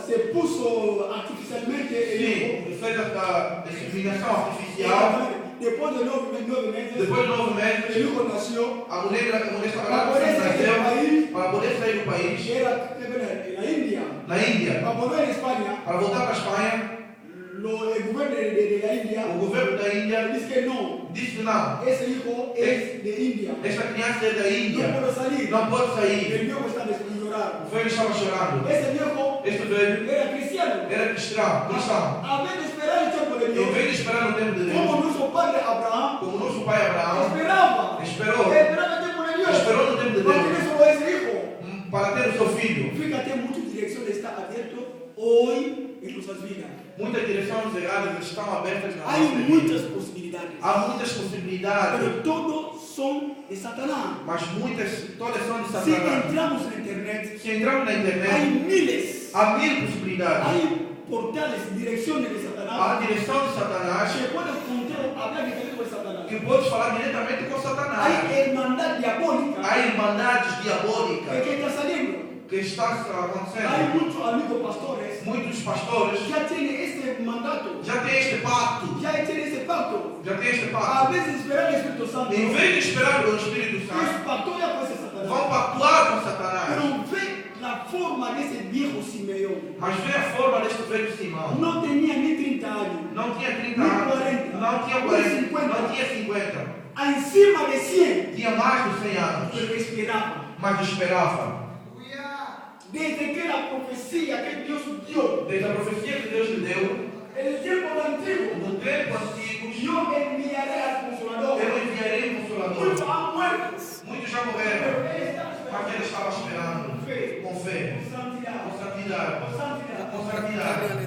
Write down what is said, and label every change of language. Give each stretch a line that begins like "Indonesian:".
Spanish: Se puso artificialmente el hijo.
Portuguese: Sim, fez a inseminação artificial.
Spanish: Después de 9 meses,
Portuguese: Depois de 9 meses,
Spanish: el hijo nació.
Portuguese: a mulher estava
Spanish: Para
Portuguese: lá
Spanish: poder salir del país,
Portuguese: para poder sair do país.
Spanish: era en la India.
Portuguese: Na Índia,
Spanish: Para volver a España,
Portuguese: para voltar para a Espanha,
Spanish: el gobierno de la India
Portuguese: o governo da Índia
Spanish: dice que no,
Portuguese: disse que não.
Spanish: ese hijo es de India.
Portuguese: Esta criança é da
Spanish: No
Portuguese: Índia.
Spanish: puede salir.
Portuguese: Não pode sair.
Spanish: El viejo está llorando.
Portuguese: O velho estava chorando.
Spanish: Ese viejo
Portuguese: Este velho
Spanish: era cristiano.
Portuguese: era cristão.
Spanish: A vez de esperar el tiempo de
Portuguese: Em
Spanish: Dios,
Portuguese: vez de esperar o tempo de Deus,
Spanish: como nuestro padre Abraham
Portuguese: como nosso pai Abraão
Spanish: esperaba
Portuguese: esperou
Spanish: el tiempo de Dios. Esperó el tiempo de Para Dios. tener solo ese hijo.
Portuguese: para ter o seu filho.
Spanish: Fíjate, muchas direcciones están abiertas hoy en nuestras vidas.
Portuguese: Muitas direções erradas estão abertas na
Spanish: Hay
Portuguese: nossa vida.
Spanish: muchas posibilidades,
Portuguese: Há muitas possibilidades,
Spanish: pero todos son de Satanás.
Portuguese: mas todas são de
Spanish: Si
Portuguese: Satanás.
Spanish: entramos en internet,
Portuguese: Se entrarmos na
Spanish: hay
Portuguese: internet,
Spanish: miles,
Portuguese: há mil possibilidades.
Spanish: hay portales, direcciones de Satanás
Portuguese: A direção de Satanás,
Spanish: que pueden hablar directamente con Satanás.
Portuguese: que podes falar diretamente com Satanás.
Spanish: Hay hermandad diabólica
Portuguese: Há irmandades diabólicas
Spanish: que está saliendo.
Portuguese: que estão
Spanish: Hay
Portuguese: acontecendo.
Spanish: muchos amigos pastores
Portuguese: Muitos pastores
Spanish: ya tienen este mandato,
Portuguese: já têm este pacto.
Spanish: ya tienen este pacto.
Portuguese: Já têm este
Spanish: A
Portuguese: pacto.
Spanish: veces esperar el Espíritu Santo,
Portuguese: Em vez de esperar o Espírito
Spanish: ellos
Portuguese: Santo,
Spanish: pactúan con ese Satanás.
Portuguese: vão pactuar com Satanás.
Spanish: Pero ve la forma de ese viejo Simeón.
Portuguese: Mas vê a forma deste velho Simão.
Spanish: No tenía ni 30 años.
Portuguese: Não tinha 30 Nem anos.
Spanish: 40.
Portuguese: Não tinha Nem 40.
Spanish: 50.
Portuguese: Não tinha 50.
Spanish: Encima de 100.
Portuguese: Tinha mais de 100 anos.
Spanish: Pero esperaba.
Portuguese: Mas esperava.
Spanish: Desde que la profecía que Dios dio
Portuguese: Desde a profecia que Deus lhe deu,
Spanish: en el tiempo antiguo,
Portuguese: no tempo antigo,
Spanish: yo enviaré al Consolador.
Portuguese: eu enviarei um Consolador.
Spanish: Muchos han muerto.
Portuguese: Muitos já morreram,
Spanish: Pero él está
Portuguese: mas ele
Spanish: estaba esperando. Fe,
Portuguese: Com fé,
Spanish: con santidad,
Portuguese: com santidade.
Spanish: con santidad.
Portuguese: Com santidade.